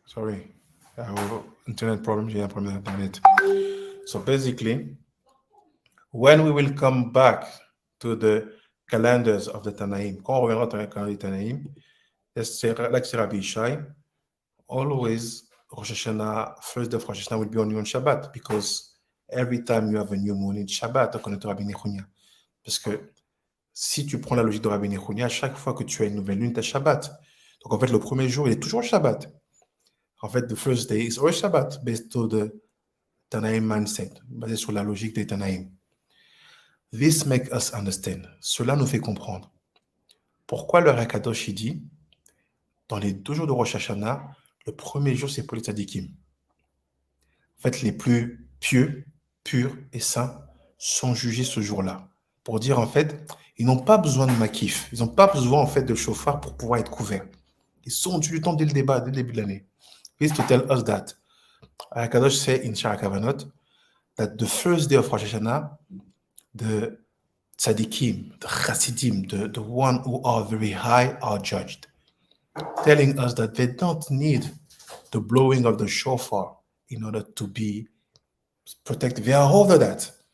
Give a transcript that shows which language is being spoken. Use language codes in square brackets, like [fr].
[en] I have internet problem. [fr] J'ai un problème d'internet. [en] So basically, when we will come back to the calendars of the Tanaim, [fr] quand on reviendra dans le calendrier Tanaim, [en] like Rabbi Shai, always Rosh Hashanah, first day of Rosh Hashanah will be only on Shabbat, because every time you have a new moon in Shabbat, according to Rabbi Nechunya. [fr] Parce que si tu prends la logique de Rabbi Nechunya, à chaque fois que tu as une nouvelle lune, tu as Shabbat. Donc en fait, le premier jour, il est toujours Shabbat. En fait, [en] the first day is always Shabbat, based on the Tanaim mindset, [fr] basé sur la logique des Tanaim. [en] This makes us understand. [fr] Cela nous fait comprendre pourquoi le Hakadosh dit, dans les 2 jours de Rosh Hashanah, le premier jour, c'est pour les tzadikim. En fait, les plus pieux, purs et saints sont jugés ce jour-là. Pour dire, en fait, ils n'ont pas besoin de makif. Ils n'ont pas besoin, en fait, de shofar pour pouvoir être couverts. Ils sont du temps dès le début de l'année. [en] Please to tell us that. Hakadosh say in Shara Kavanot that the first day of Rosh Hashanah, the tzadikim, the chassidim, the one who are very high are judged, telling us that they don't need the blowing of the shofar in order to be protected. They are over that.